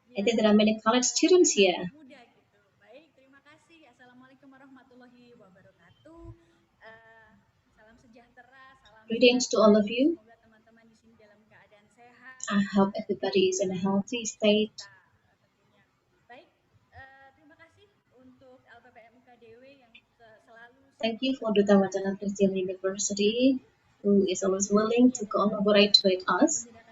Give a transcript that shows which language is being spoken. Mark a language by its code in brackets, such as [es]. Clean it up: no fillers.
[en] I think there are many college students here. [id] Muda gitu. Baik, terima kasih. Assalamualaikum warahmatullahi wabarakatuh. Salam sejahtera, salam [en] Greetings to all of you. [id] Semoga teman-teman di sini dalam keadaan sehat. [en] I hope everybody is in a healthy state. [id] Tentunya. Baik, terima kasih untuk LPPM UKDW yang selalu. [en] Thank you for Duta Wacana Christian University, who is always willing to collaborate with us.